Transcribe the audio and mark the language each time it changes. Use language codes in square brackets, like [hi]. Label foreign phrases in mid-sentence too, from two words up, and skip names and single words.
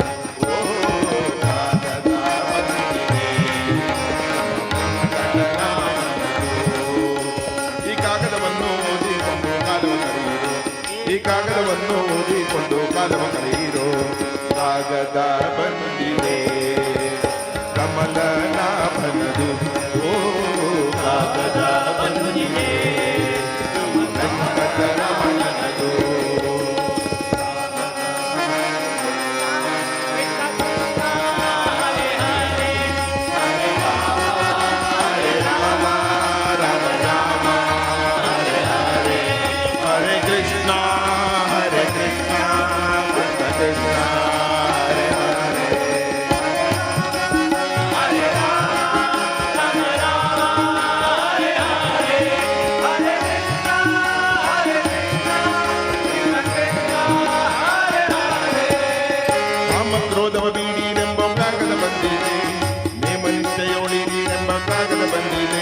[kn] ಓ ಕಾಗದ ಬಂದಿದೆ ಈ ಕಾಗದವನ್ನು ಓದಿಕೊಂಡು ಕಾಲವ ಕಳೆಯಿರೋ, ಈ ಕಾಗದವನ್ನು ಓದಿಕೊಂಡು ಕಾಲವ ಕಳೆಯಿರೋ. ಕಾಗದ ಬಂದಿದೆ ಕಮಲನಾಭನದು. ಓ ಕಾಗದ ಬಂದಿದೆ ವೆಂಕಟರಮಣನದು. [sa] हरे कृष्णा कृष्ण कृष्ण हरे हरे. [kn] ಕಾಮಕ್ರೋಧವ ಬೀಡಿರೆಂಬ ಕಾಗದ ಬಂದಿದೆ, ನೇಮ ನಿಶ್ಚಯೋಳಿರಿರೆಂಬ ಕಾಗದ ಬಂದಿದೆ.